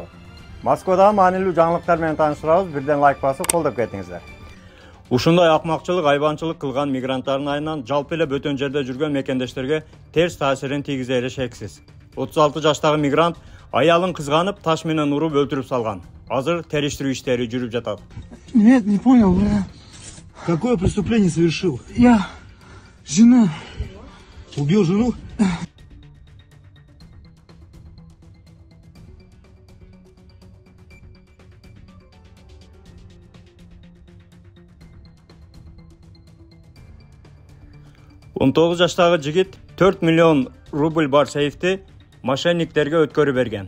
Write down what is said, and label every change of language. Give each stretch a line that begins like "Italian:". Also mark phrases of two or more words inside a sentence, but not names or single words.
Kyrgyz: Москвадагы маанилүү жаңылыктар менен тааныштырабыз. Бирден лайк басып колдоп кетиңиздер. Ушундай акмакчылык, айбанчылык кылган мигранттардын айынан жалпы эле бөтөн жерде жүргөн мекендештерге терс таасирин тийгизери шексиз. 36 жаштагы мигрант аялын кызганып таш менен уруп өлтүрүп салган. Азыр териштирүү иштери жүрүп жатат.
Russian: Нет, не понял, бля. Какое преступление совершил? Я жена. Убил жену?
Kyrgyz: Он 19 жаштагы жигит 4 миллион рубль бар сейфти мошенниктерге өткөрүп берген.